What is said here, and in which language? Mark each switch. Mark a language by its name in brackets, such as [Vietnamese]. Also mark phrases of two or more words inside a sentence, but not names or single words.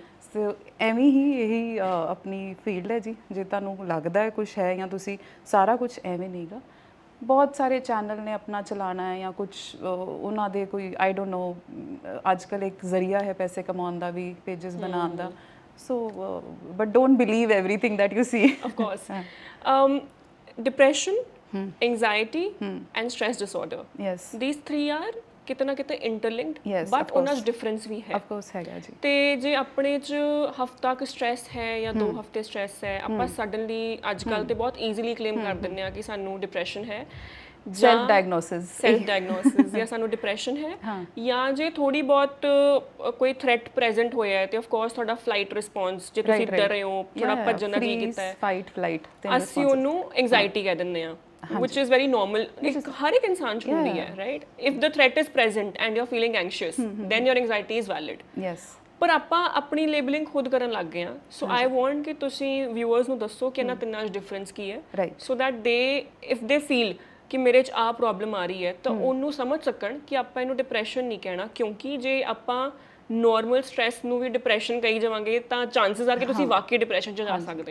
[Punjabi] ਸੋ ਐਵੇਂ ਹੀ ਇਹੀ ਆਪਣੀ ਫੀਲਡ ਹੈ ਜੀ ਜੇ ਤੁਹਾਨੂੰ ਲੱਗਦਾ ਹੈ ਕੁਝ ਹੈ ਜਾਂ ਤੁਸੀਂ ਸਾਰਾ ਕੁਝ ਐਵੇਂ ਨਹੀਂਗਾ ਬਹੁਤ ਸਾਰੇ ਚੈਨਲ ਨੇ ਆਪਣਾ ਚਲਾਉਣਾ ਹੈ ਜਾਂ ਕੁਝ ਉਹਨਾਂ ਦੇ ਕੋਈ [English] I don't know [Punjabi] ਅੱਜ ਕੱਲ੍ਹ ਇੱਕ ਜ਼ਰੀਆ ਹੈ ਪੈਸੇ ਕਮਾਉਣ ਦਾ ਵੀ ਪੇਜਸ ਬਣਾਉਣ ਦਾ [English] so but don't believe everything that you see of course depression anxiety and stress disorder yes these three are [Punjabi] ਕਿਤਨਾ ਕਿਤੇ [English] ਇੰਟਰਲਿੰਕਡ yes, [Punjabi] ਬਟ ਉਹਨਾਂ 'ਚ ਡਿਫਰੈਂਸ ਵੀ ਹੈ [English] of course [Punjabi] ਹੈਗਾ ਜੀ ਤੇ ਜੇ ਆਪਣੇ 'ਚ ਹਫਤਾ ਕੁ ਸਟ੍ਰੈਸ ਹੈ ਜਾਂ 2 ਹਫਤੇ ਸਟ੍ਰੈਸ ਹੈ ਆਪਾਂ ਸਡਨਲੀ ਅੱਜ ਕੱਲ੍ਹ ਤੇ ਬਹੁਤ ਈਜ਼ੀਲੀ ਕਲੇਮ ਕਰ ਦਿੰਦੇ ਆ ਕਿ ਸਾਨੂੰ ਡਿਪਰੈਸ਼ਨ ਹੈ [English] self diagnosis [Punjabi] ਜਾਂ ਸਾਨੂੰ ਡਿਪਰੈਸ਼ਨ ਹੈ ਜਾਂ ਜੇ ਥੋੜੀ ਬਹੁਤ ਕੋਈ [English] threat present [Punjabi] ਹੋਇਆ ਹੈ ਤੇ [English] of course [Punjabi] ਤੁਹਾਡਾ [English] flight response [Punjabi] ਜੇ ਤੁਸੀਂ ਡਰ ਰਹੇ ਹੋ ਥੋੜਾ ਭੱਜਣ ਦਾ ਕੀ ਕੀਤਾ ਹੈ [English] fight flight [Punjabi] ਅਸੀਂ ਉਹਨੂੰ ਐਂਜ਼ਾਈਟੀ ਕਹਿ ਦਿੰਦੇ ਆ [English] which is very normal. [Hindi] हर एक इंसान [Punjabi] 'ਚ ਹੁੰਦੀ ਹੈ, [English] right? If the threat is present and you're feeling anxious, then your anxiety is valid. ਯੈਸ [Punjabi] ਪਰ ਆਪਾਂ ਆਪਣੀ ਲੇਬਲਿੰਗ ਖੁਦ ਕਰਨ ਲੱਗ ਗਏ ਆ, [English] so I want [Punjabi] ਕਿ ਤੁਸੀਂ ਵਿਊਅਰਸ ਨੂੰ ਦੱਸੋ ਕਿ ਇਹਨਾਂ ਤਿੰਨਾਂ 'ਚ ਡਿਫਰੈਂਸ ਕੀ ਹੈ, [English] Right. so that they if they feel [Punjabi] ਕਿ ਮੇਰੇ 'ਚ ਆ ਪ੍ਰੋਬਲਮ ਆ ਰਹੀ ਹੈ ਤਾਂ ਉਹਨੂੰ ਸਮਝ ਸਕਣ ਕਿ ਆਪਾਂ ਇਹਨੂੰ ਡਿਪਰੈਸ਼ਨ ਨਹੀਂ ਕਹਿਣਾ, ਕਿਉਂਕਿ ਜੇ ਆਪਾਂ [English] normal stress [Punjabi] ਨੂੰ ਵੀ ਡਿਪਰੈਸ਼ਨ ਕਹੀ ਜਾਵਾਂਗੇ ਤਾਂ ਚਾਂਸਸ ਆ ਕਿ ਤੁਸੀਂ ਵਾਕਈ ਡਿਪਰੈਸ਼ਨ 'ਚ ਜਾ ਸਕਦੇ ਹੋ।